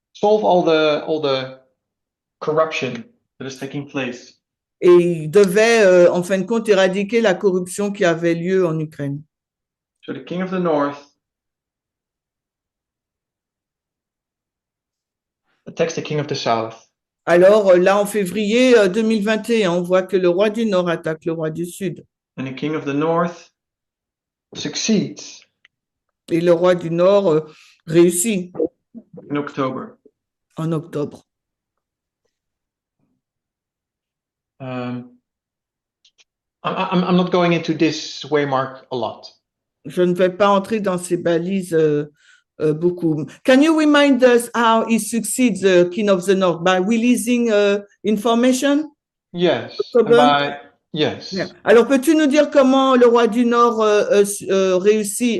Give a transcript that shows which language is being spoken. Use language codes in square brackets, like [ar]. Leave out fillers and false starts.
[en] Solve all the corruption that is taking place. [fr] Et il devait, en fin de compte, éradiquer la corruption qui avait lieu en Ukraine. [en] So the king of the north attacks the king of the south. [fr] Alors là, en février 2021, on voit que le roi du Nord attaque le roi du Sud. [en] And the king of the north succeeds [fr] Et le roi du Nord réussit [en] in October. [fr] en octobre. [en] I'm not going into this waymark a lot. [fr] Je ne vais pas entrer dans ces balises beaucoup. [en] Can you remind us how he succeeds King of the North by releasing information? Yes. Yes. Yeah. [fr] Alors, peux-tu nous dire comment le roi du Nord réussit?